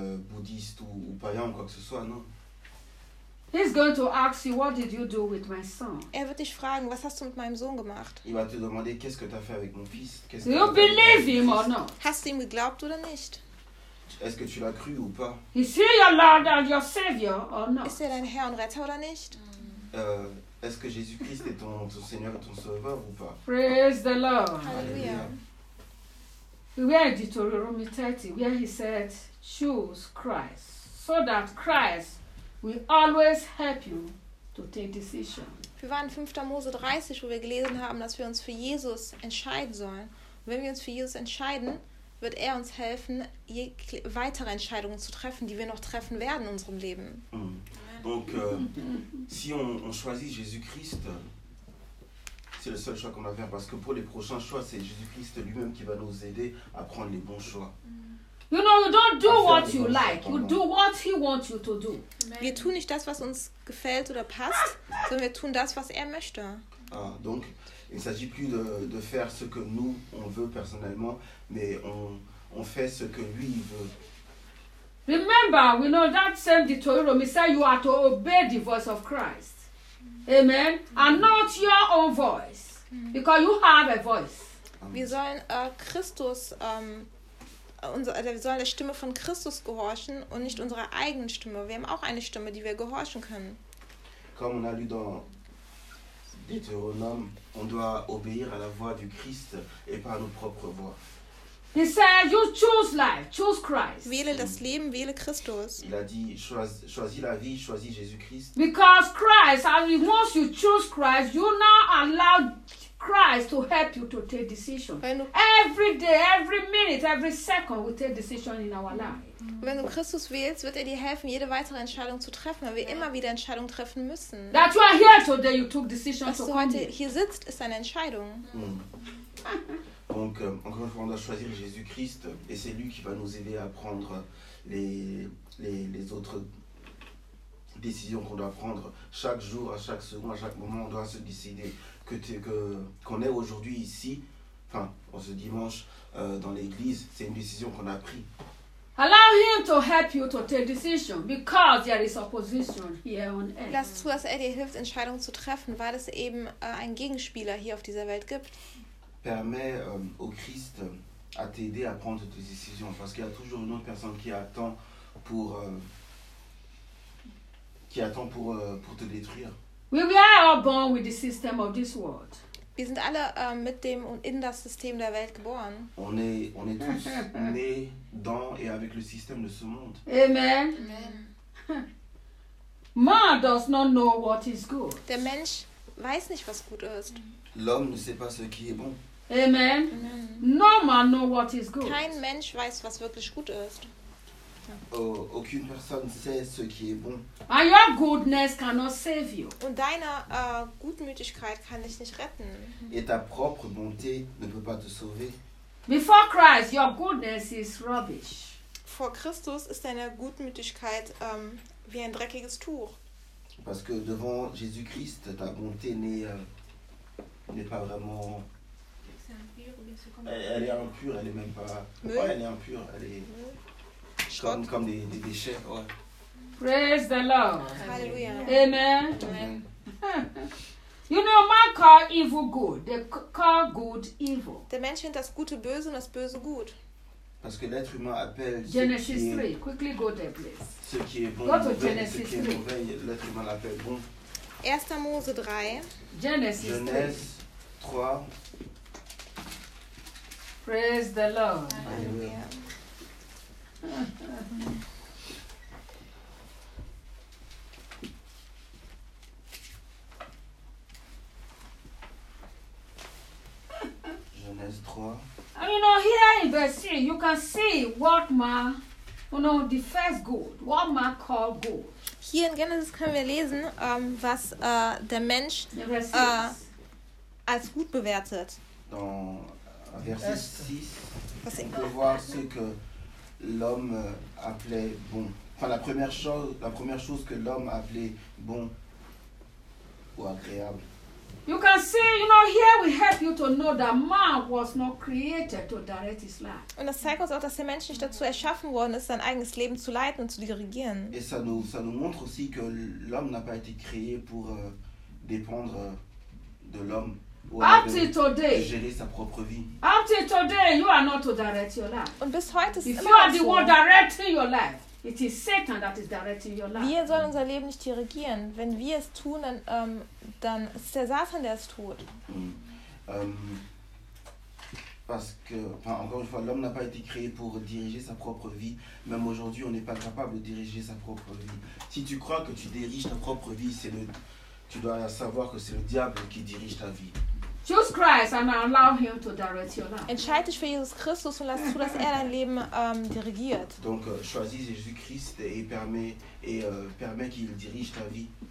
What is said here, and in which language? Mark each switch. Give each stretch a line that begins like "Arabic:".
French: Bouddhiste ou païen ou quoi que ce soit, non.
English: He's going to ask you, what did you do with my son?
German: Er wird dich fragen, was hast du mit meinem Sohn gemacht?
French: Il va te demander, qu'est-ce que tu as fait avec mon fils?
English: Do you believe him or not?
German: Hast du ihm geglaubt oder nicht?
French: Est-ce que tu l'as cru ou pas?
English: Is he your Lord and your Savior or not?
German: Ist er dein Herr und Retter oder nicht?
French: Est-ce que Jésus-Christ est ton Seigneur et ton Sauveur ou pas?
English: Praise the Lord. Hallelujah. We are in Deuteronomy 30, where he said, choose Christ so that Christ will always help you to take decisions.
German: Wir waren in 5. Mose 30, wo wir gelesen haben, dass wir uns für Jesus entscheiden sollen. Und wenn wir uns für Jesus entscheiden, wird er uns helfen, weitere Entscheidungen zu treffen, die wir noch treffen werden in unserem Leben.
French: Donc, si on choisit Jésus-Christ, c'est le seul choix qu'on va faire, parce que pour les prochains choix, c'est Jésus-Christ lui-même qui va nous aider à prendre les bons choix.
English: You know, you don't do what you like. You do what he wants you to do.
German: Wir tun nicht das, was uns gefällt oder passt, sondern wir tun das, was er möchte.
French: Ah, donc, il ne s'agit plus de faire ce que nous, on veut personnellement, mais on fait ce que lui, il veut.
English: Remember, we know that same Deuteronomy said you are to obey the voice of Christ. Amen. And not your own voice. Because you have a voice.
German: Wir sollen Christus wir sollen der Stimme von Christus gehorchen und nicht unserer eigenen Stimme. Wir haben auch eine Stimme, die wir gehorchen können.
French: Comme on a lu dans Deutéronome, on doit obéir à la voix du Christ et pas à nos propres voix.
English: He said, you choose life, choose Christ.
German: Wähle das Leben, wähle Christus.
French: Il a dit, choisis la vie, choisis Jésus-Christ.
English: Because Christ, and once you choose Christ, you now allow Christ to help you to take decision. Every day, every minute, every second we take decision in our life.
German: Wenn du Christus wählst, wird dir helfen, jede weitere Entscheidung zu treffen, weil wir immer wieder Entscheidungen treffen müssen.
English: That you are here today, you took decision to come.
German: Was du heute hier sitzt, ist eine Entscheidung.
French: Donc, encore une fois, on doit choisir Jésus-Christ et c'est lui qui va nous aider à prendre les autres décisions qu'on doit prendre. Chaque jour, à chaque seconde, à chaque moment, on doit se décider. Qu'on est aujourd'hui ici, enfin, ce dimanche, dans l'église, c'est une décision qu'on a prise.
English: Allow him to help you to take decision because there is opposition here on earth.
German: Lass zu, dass er dir hilft, Entscheidungen zu treffen, weil es eben einen Gegenspieler hier auf dieser Welt gibt.
French: Permet au Christ à t'aider à prendre tes décisions, parce qu'il y a toujours une autre personne qui attend pour te détruire.
English: We are all born with the system of this world.
German: Wir sind alle mit dem und in das System der Welt geboren.
French: On est tous nés dans et avec le système de ce monde. Amen. Amen.
English: Man does not know what is good.
German: Der Mensch weiß nicht, was gut ist.
French: L'homme ne sait pas ce qui est bon. Amen. Amen.
English: No man know what is good.
German: Kein Mensch weiß, was wirklich gut ist.
French: Aucune personne sait ce qui est bon.
English: And your goodness cannot save you.
German: Und deine Gutmütigkeit kann dich nicht retten.
French: Et ta propre bonté ne peut pas te sauver.
English: Before Christ, your goodness is rubbish.
German: Vor Christus ist deine Gutmütigkeit wie ein dreckiges Tuch.
French: Parce que devant Jésus-Christ, ta bonté n'est pas vraiment. Elle est impure, elle est même pas. Ouais, elle est impure, elle est. Comme des déchets, ouais.
English: Praise the Lord. Hallelujah. Amen. Amen. You know, man call evil good. They call good evil.
German: Der Mensch nennt das Gute böse und das Böse gut.
French: Parce que l'être humain appelle
English: Genesis 3. Quickly go there, please.
French: Ce qui est bon,
English: go to Genesis 3.
French: Mauvais, l'être humain l'appelle bon.
German: 1 Mose 3.
English: Genesis 3. Praise the Lord.
French: Genèse 3.
English: And you know, here in verse 3, you can see what man, you know, the first good, what man called good.
German: Hier in Genesis können wir lesen, was der Mensch als gut bewertet.
French: Dans verset 6, on peut voir ce que l'homme appelait bon. Enfin, la première chose que l'homme appelait bon ou agréable.
English: You can see, you know, here we help you to know that man was not created to direct his life.
German: Und das zeigt uns auch, dass der Mensch nicht dazu erschaffen worden ist, sein eigenes Leben zu leiten und zu dirigieren.
French: Et ça nous montre aussi que l'homme n'a pas été créé pour dépendre de l'homme ou de gérer sa propre vie.
English: Up till today, you are not to direct your life.
German: Und bis heute ist es so.
English: If you are the one directing your life, it is Satan that is directing your life.
German: Wir sollen unser Leben nicht dirigieren. Wenn wir es tun, dann, dann ist der Satan, der es tut.
French: Parce que, enfin, encore une fois, l'homme n'a pas été créé pour diriger sa propre vie. Même aujourd'hui, on n'est pas capable de diriger sa propre vie. Si tu crois que tu diriges ta propre vie, tu dois savoir que c'est le diable qui dirige ta vie.
English: Choose Christ and allow him to direct your life.
German: Entscheide dich für Jesus Christus und lass zu, dass er dein Leben dirigiert.
French: Donc choisis Jésus Christ et permet qu'il dirige ta vie.